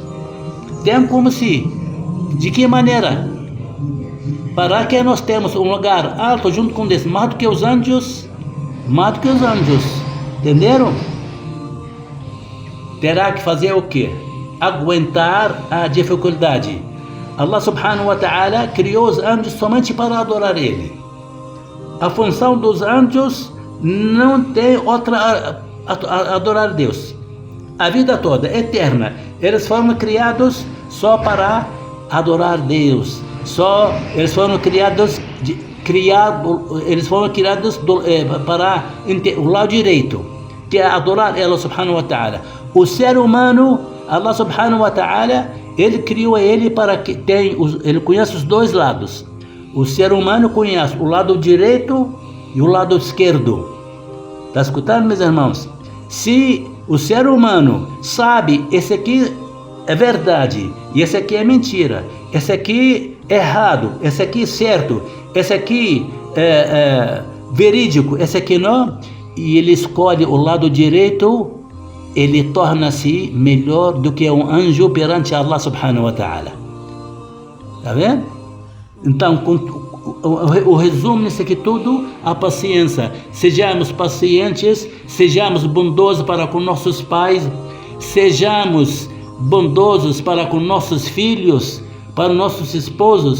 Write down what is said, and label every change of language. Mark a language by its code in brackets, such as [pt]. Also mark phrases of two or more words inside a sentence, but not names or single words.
[pt] Tem como se, de que maneira? Para que nós temos um lugar alto junto com Deus, mais do que os anjos, entenderam? Terá que fazer o quê? Aguentar a dificuldade. [ar] الله سبحانه وتعالى [pt] criou os anjos somente para adorar Ele. A função dos anjos não tem outra, adorar Deus. A vida toda, eterna, eles foram criados só para adorar Deus. Eles foram criados para o lado direito, que é adorar [ar] الله سبحانه وتعالى. [pt] O ser humano, [ar] الله سبحانه وتعالى, [pt] ele criou ele para que ele conhece os dois lados. O ser humano conhece o lado direito e o lado esquerdo. Está escutando, meus irmãos? Se o ser humano sabe, esse aqui é verdade e esse aqui é mentira, esse aqui é errado, esse aqui é certo, esse aqui é verídico, esse aqui não, e ele escolhe o lado direito, ele torna-se melhor do que um anjo perante [ar] الله سبحانه وتعالى. [pt] Está vendo? Então, o resumo nisso aqui tudo, a paciência. Sejamos pacientes, sejamos bondosos para com nossos pais, sejamos bondosos para com nossos filhos, para nossos esposos.